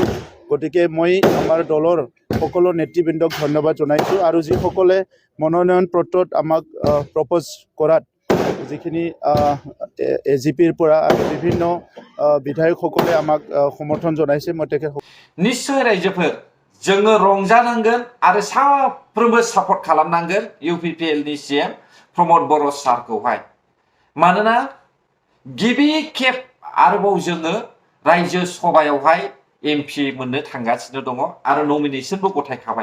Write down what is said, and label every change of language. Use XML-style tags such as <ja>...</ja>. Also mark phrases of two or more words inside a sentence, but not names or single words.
<as>গতিকে মই আমাৰ দলৰ সকলো নেতৃবৃন্দক ধন্যবাদ জনাইছোঁ আৰু যিসকলে মনোনয়ন পত্ৰত আমাক প্ৰপ'জ কৰাত, যিখিনি AGPৰ পৰা আৰু বিভিন্ন বিধায়কসকলে আমাক সমৰ্থন জনাইছে, মই তেখেতসকল</as> <brx>निश्चय रायजोफोर जोङो रंजानांगोन आरो साफ्रोमबो सापर्ट खालामनांगोन UPPLनि CM प्रमोद बर' सारखौहाय। मानोना गिबि खेब आरोबाव जोङो रायजो सभायावहाय MP मोननो थांगासिनो दङ आरो नमिनेसनबो गथायखाबाय।</brx>